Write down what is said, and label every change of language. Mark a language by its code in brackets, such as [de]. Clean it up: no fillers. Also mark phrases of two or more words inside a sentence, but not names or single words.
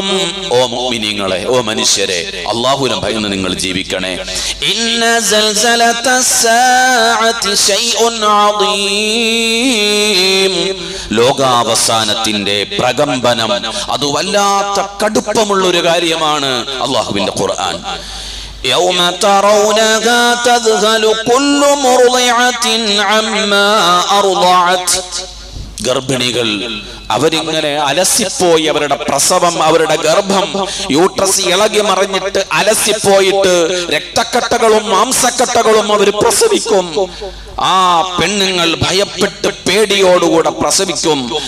[ml] ഓ മുഅ്മിനീങ്ങളെ, ഓ മനുഷ്യരെ, അല്ലാഹുവിനെ ഭയന്ന് നിങ്ങൾ ജീവിക്കണേ. [ar] إن زلزلة الساعة شيء عظيم. [ml] ലോകാവസാനത്തിന്റെ പ്രകമ്പനം അത് വല്ലാത്ത കടുപ്പമുള്ള ഒരു കാര്യമാണ്. അല്ലാഹുവിന്റെ ഖുർആൻ [ar] يوم ترونها تذهل كل مرضعة عما أرضعت. [ml] ഗർഭിണികൾ അവരിങ്ങനെ അലസിപ്പോയി. അവരുടെ പ്രസവം, അവരുടെ ഗർഭം, യൂട്രസ് ഇളകി മറിഞ്ഞിട്ട് അലസിപ്പോയിട്ട് രക്തക്കട്ടകളും മാംസക്കട്ടകളും അവർ പ്രസവിക്കും. ആ പെണ്ണുങ്ങൾ ഭയപ്പെട്ട് പേടിയോടുകൂടെ പ്രസവിക്കും.